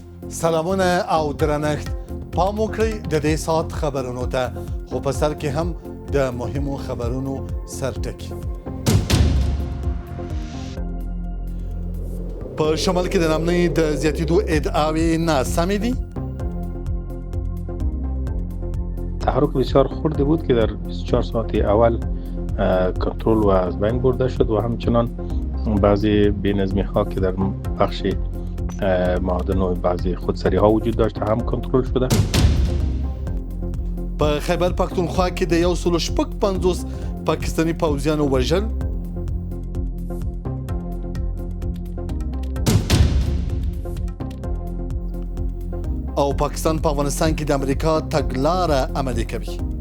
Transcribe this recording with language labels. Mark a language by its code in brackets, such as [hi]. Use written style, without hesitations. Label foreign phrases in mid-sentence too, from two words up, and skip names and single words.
[ps] سلامونه او درنښت پام وکړئ د دې ساعت خبرونو ته خو په سر کې هم د مهمو خبرونو سرټکي په شمال کې د ناامنۍ د زیاتېدو ادعاوې ناسمې دي. [fa] تحرک بسیار خردی بود که در 24 ساعت اول کنترل و از بین برده شد و همچنان بعضی بی‌نظمی ها که در بخش معادن و بعضی خودسری ها وجود داشته هم کنترل شده. [ps] په خیبر پښتونخوا کې د 150 پاکستاني پوځیانو وژل، او پاکستان په افغانستان کې د امریکا تګلاره عملي کوي.